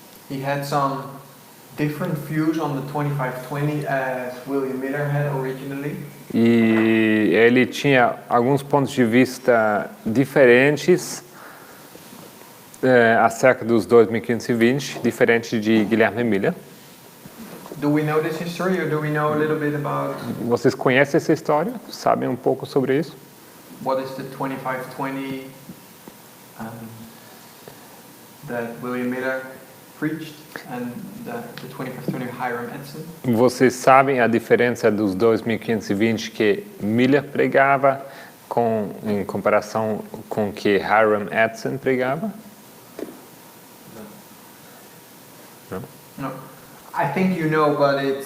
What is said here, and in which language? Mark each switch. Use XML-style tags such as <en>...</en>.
<en>He had some different views on the 2520 as William Miller had originally.</en> <pt>E ele tinha alguns pontos de vista diferentes acerca dos 2520, diferente de Guilherme Miller.</pt> <en>Do we know this history, or do we know a little bit about</en> <pt>Vocês conhecem essa história? Sabem um pouco sobre isso?</pt> <en>what is the 2520 that William Miller preached and the 2520 Hiram Edson?</en> <pt>Vocês sabem a diferença dos 2520 que Miller pregava em comparação com o que Hiram Edson pregava?</pt> <en>No. I think you know, but</en>